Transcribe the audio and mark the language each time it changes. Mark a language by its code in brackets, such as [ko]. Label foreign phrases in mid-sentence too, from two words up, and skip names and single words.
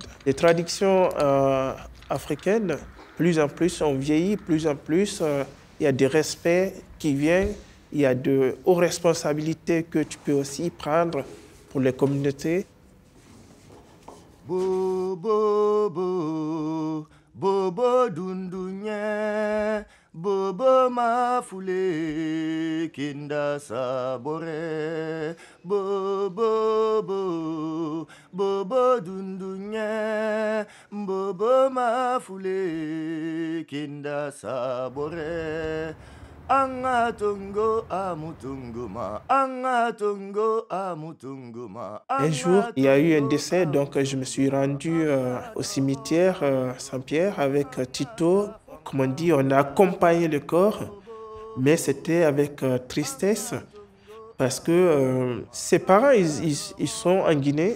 [fr] Les traditions africaines, plus en plus on vieillit, plus en plus il y a des respects qui viennent, il y a de hautes responsabilités que tu peux aussi prendre pour les communautés. Bobo, bobo, bobo dundunya, bobo mafule kinda sabore, bobo, bobo, bobo dundunya, bobo mafule kinda sabore. Angatongo amutunguma, angatongo amutunguma. Un jour, il y a eu un décès, donc je me suis rendu au cimetière Saint-Pierre avec Tito. Comme on dit, on a accompagné le corps, mais c'était avec tristesse parce que ses parents, ils sont en Guinée.